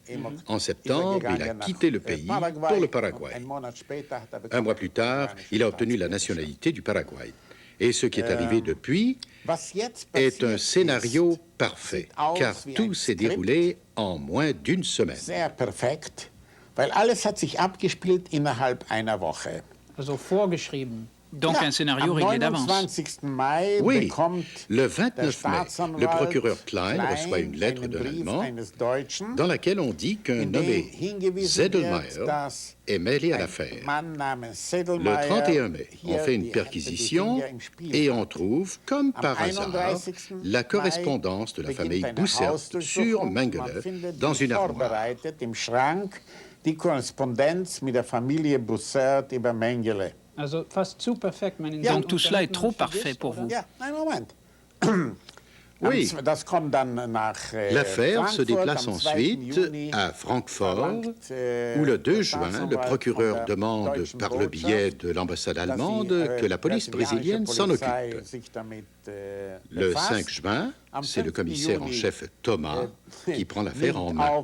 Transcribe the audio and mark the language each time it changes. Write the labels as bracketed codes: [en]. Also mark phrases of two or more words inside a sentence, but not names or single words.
[fr] En septembre, il a quitté le pays pour le Paraguay. Un mois plus tard, il a obtenu la nationalité du Paraguay. Et ce qui est arrivé depuis est un scénario parfait, car tout s'est déroulé en moins d'une semaine. [de] Weil alles hat sich abgespielt innerhalb einer Woche. Also vorgeschrieben. [fr] Donc un scénario réglé d'avance. Oui, le 29 mai, le procureur Klein reçoit une lettre d'un Allemand dans laquelle on dit qu'un nommé Sedlmayr est mêlé à l'affaire. Le 31 mai, on fait une perquisition et on trouve, comme par hasard, la correspondance de la famille Bussert sur Mengele dans une armoire. [de] Die Korrespondenz mit der Familie Bussert über Mengele. Also fast zu perfekt, [fr] Donc tout cela est trop parfait pour vous. [de] Ja, ein Moment. [fr] Oui. L'affaire se déplace ensuite à Francfort, où le 2 juin, le procureur demande par le biais de l'ambassade allemande que la police brésilienne s'en occupe. Le 5 juin, c'est le commissaire en chef Thomas qui prend l'affaire en main.